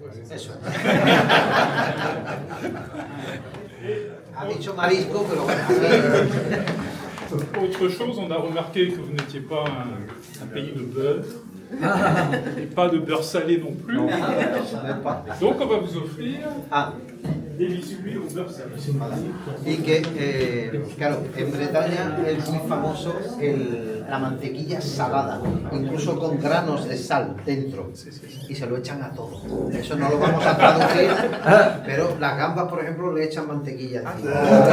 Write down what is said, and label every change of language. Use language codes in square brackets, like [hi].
[es] Eso. Ha dicho marisco, pero bueno. [fr] Autre chose, on a remarqué que vous n'étiez pas un pays de beurre, et pas de beurre salé non plus. Donc on va vous offrir des biscuits au beurre salé. [es] Y que, claro, en Bretaña es muy famoso la mantequilla salada, incluso con granos de sal dentro, y se lo echan a todo. Eso no lo vamos a traducir, pero las gambas, por ejemplo, le echan mantequilla encima.